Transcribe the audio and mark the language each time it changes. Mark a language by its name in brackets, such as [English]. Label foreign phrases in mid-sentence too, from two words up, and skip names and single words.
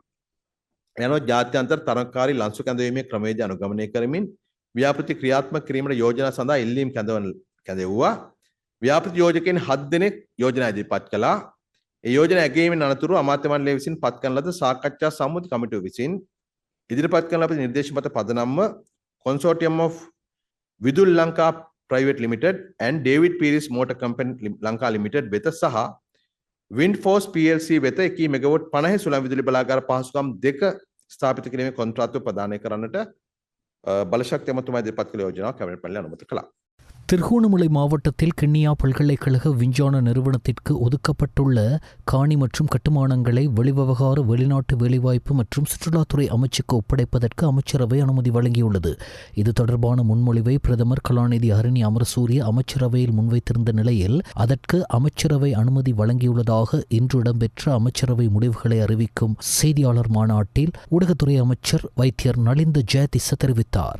[Sinhala] යනෝ ජාත්‍යන්තර තරඟකාරී ලන්සු කැඳවීමේ ක්‍රමවේද අනුගමනය කරමින් ව්‍යාපෘති ක්‍රියාත්මක කිරීමට යෝජනා සඳහා ඉල්ලීම් කැඳවුවා. ව්‍යාපෘති යෝජකයන් 7 දෙනෙක් යෝජනා ඉදිරිපත් කළා. ඒ යෝජනා ඇගීමෙන් අනතුරු අමාත්‍ය මණ්ඩලය විසින් පත් කරන ලද සාකච්ඡා සම්මුති කමිටුව විසින් ඉදිරිපත් කරන ලද නිර්දේශ මත පදනම්ව [English] Consortium of Vidul Lanka Private Limited and David Pierce Motor Company Lanka Limited [Sinhala] වෙත සහ [English] Windforce PLC [Sinhala] වෙත 1 මෙගාවොට් 50 සුළං විදුලි බලාගාර පහසුකම් දෙක ස්ථාපිත කිරීමේ කොන්ත්‍රාත්තුව ප්‍රදානය කරන්නට බලශක්ති අමාත්‍යාංශය ඉදිරිපත් කළ යෝජනාව කැබිනට් මණ්ඩලය අනුමත කළා. [Tamil] திருகோணமலை மாவட்டத்தில் கிண்ணியா பல்கலைக்கழக விஞ்ஞான நிறுவனத்திற்கு ஒதுக்கப்பட்டுள்ள காணி மற்றும் கட்டுமானங்களை வெளிவிவகார வெளிநாட்டு வேலைவாய்ப்பு மற்றும் சுற்றுலாத்துறை அமைச்சுக்கு ஒப்படைப்பதற்கு அமைச்சரவை அனுமதி வழங்கியுள்ளது. இது தொடர்பான முன்மொழிவை பிரதமர் கலாநிதி ஹரிணி அமரசூரிய அமைச்சரவையில் முன்வைத்திருந்த நிலையில் அதற்கு அமைச்சரவை அனுமதி வழங்கியுள்ளதாக இன்று இடம்பெற்ற அமைச்சரவை முடிவுகளை அறிவிக்கும் செய்தியாளர் மாநாட்டில் ஊடகத்துறை அமைச்சர் வைத்தியர் நலிந்த ஜெயதிச தெரிவித்தார்.